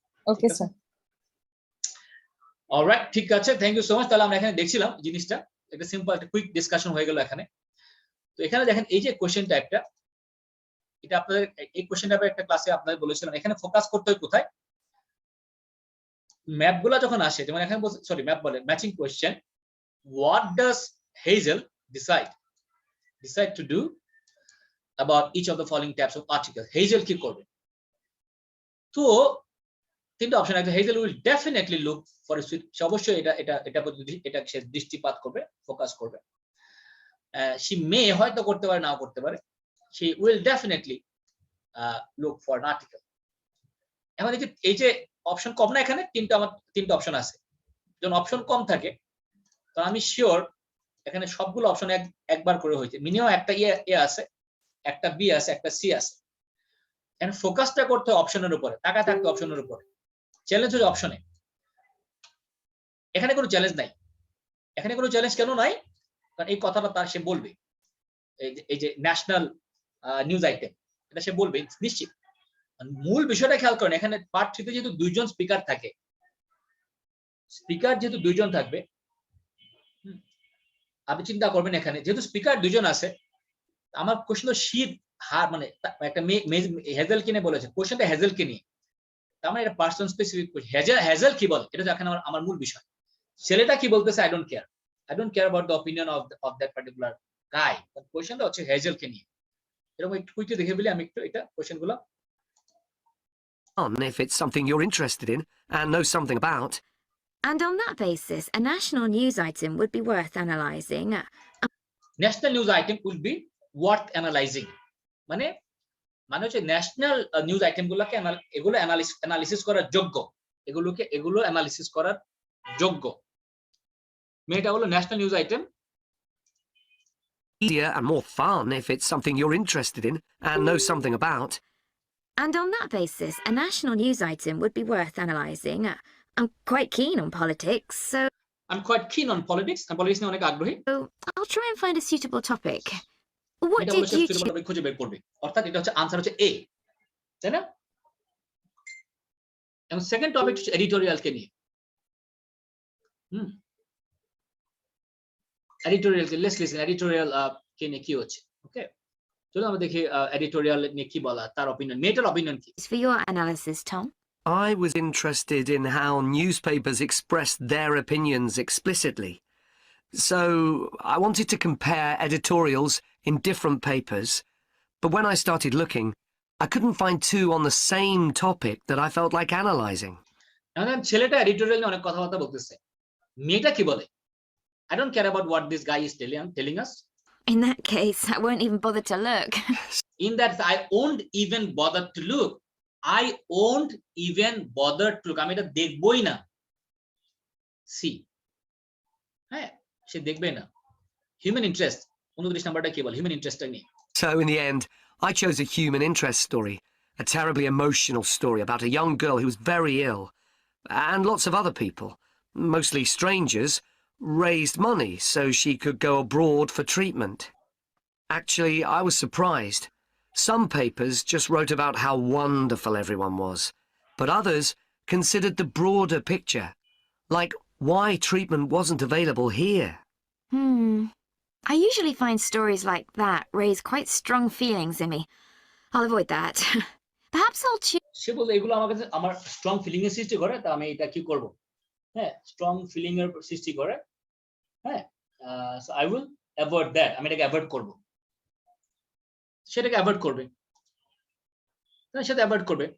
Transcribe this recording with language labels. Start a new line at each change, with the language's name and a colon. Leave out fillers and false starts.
Bangla: Okay sir.
English: alright,
Bangla: ঠিক আছে,
English: Thank you so much.
Bangla: তাহলে আমরা এখানে দেখছিলাম জিনিসটা, একটা সিম্পল একটা কুইক ডিসকাশন হয়ে গেল এখানে। তো এখানে দেখেন এই যে কোশ্চেনটা একটা, এটা আপনাদের এই কোশ্চেনটা একটা ক্লাসে আপনাদের বলেছিলাম, এখানে ফোকাস করতে হয় কোথায়? ম্যাপগুলো যখন আসে, যেমন এখানে সরি ম্যাপ বলে matching question,
English: what does Hazel decide to do about each of the following types of articles?
Bangla: Hazel কি করবে? তো তিনটা অপশন আছে।
English: Hazel will definitely look for a suite,
Bangla: অবশ্যই এটা সে দৃষ্টিপাত করবে, ফোকাস করবে।
English: she may
Bangla: হয়তো করতে পারে, নাও করতে পারে।
English: she will definitely look for an article।
Bangla: এখন এই যে অপশন কম না, এখানে তিনটা অপশন আছে। যখন অপশন কম থাকে তো আমি শিওর এখানে সবগুলো অপশন একবার করে হয়েছে, মিনিমাম একটা এ আছে, একটা বি আছে, একটা সি আছে। এখানে ফোকাসটা করতে হবে অপশনের উপরে, তাকায় থাকতে অপশনের উপরে। চ্যালেঞ্জ হচ্ছে অপশনে, এখানে কোনো চ্যালেঞ্জ নাই। এখানে কোনো চ্যালেঞ্জ কেন নাই? কারণ এই কথাটা তার সে বলবে, এই যে ন্যাশনাল নিউজ আইটেম, এটা সে বলবে নিশ্চিত। মূল বিষয়টা খেয়াল করেন, এখানে পার্ট 3 তে যেহেতু দুইজন স্পিকার থাকে, স্পিকার যেহেতু দুইজন থাকবে, আপনি চিন্তা করবেন এখানে যেহেতু স্পিকার দুজন আছে, আমার কোশ্চেন তো শীত হার মানে একটা হেজেল কিনে বলেছে, কোশ্চেনটা হেজেল কে নিয়ে, তার মানে এটা পার্সন স্পেসিফিক কোশ্চেন। হেজেল কি বলে এটা এখন আমার মূল বিষয়। ছেলেটা কি বলতেছে
English: I don't care, I don't care about the opinion of that particular guy.
Bangla: But কোশ্চেনটা হচ্ছে হেজেলকে নিয়ে। এরকম একটু কুইকলি দেখে বলি আমি একটু এটা কোশ্চেনগুলো।
English: On if it's something you're interested in and know something about. And on that basis, a national news item would be worth analysing. National news item will be worth analyzing.
Bangla: মানে হচ্ছে national news আইটেমগুলোকে এগুলো analysis করার যোগ্য, এগুলো analysis করার যোগ্য। মেয়েটা হলো national news item.
English: Easier and more fun if it's something you're interested in and know something about. And on that basis, a national news item would be worth analysing. I'm quite keen on politics, so I'm quite keen on politics.
Bangla: I'm politics নিয়ে অনেক আগ্রহী।
English: I'll try and find a suitable topic. What
Bangla: এটা
English: did you
Bangla: suitable topic খুঁজে বের করবে, অর্থাৎ এটা হচ্ছে আনসার হচ্ছে এ, তাই না? এবং সেকেন্ড টপিক হচ্ছে এডিটোরিয়াল কে নিয়ে। Editorial K let's listen, editorial কে নিয়ে কি হচ্ছে, ওকে? চলো আমরা দেখি এডিটোরিয়াল নিয়ে কি বলা, তার অপিনিয়ন, মেটার অপিনিয়ন কি।
English: for your analysis, Tom? I was interested in how newspapers expressed their opinions explicitly. So I wanted to compare editorials in different papers, but when I started looking, I couldn't find two on the same topic that I felt like analysing.
Bangla: এখন ছেলেটা editorial নিয়ে অনেক কথাবার্তা বলতেছে, মেয়েটা কি বলে?
English: I don't care about what this guy is telling us. In that case, I won't even bother to look. In that, I won't even bother to look. I won't even bother to look.
Bangla: আমি এটা দেখবই না। See, হ্যাঁ, সে দেখবে না। Human interest, 29 নাম্বারটা কি বলে? Human interest নিয়ে।
English: So in the end, I chose a human interest story, a terribly emotional story about a young girl who was very ill, and lots of other people, mostly strangers, raised money so she could go abroad for treatment. Actually, I was surprised. Some papers just wrote about how wonderful everyone was, but others considered the broader picture, like why treatment wasn't available here. I usually find stories like that raise quite strong feelings in me. I'll avoid that. Perhaps I'll choose.
Bangla: সে বলতে এগুলো আমার কাছে আমার strong feeling এর সৃষ্টি করে, তা আমি এটা কি করব? হ্যাঁ, স্ট্রং ফিলিং এর সৃষ্টি করে। হ্যাঁ,
English: So I will avoid that.
Bangla: আমি এটাকে অ্যাভয়েড করব। সেটাকে অ্যাভয়েড করবে, তাহলে সেটা অ্যাভয়েড করবে।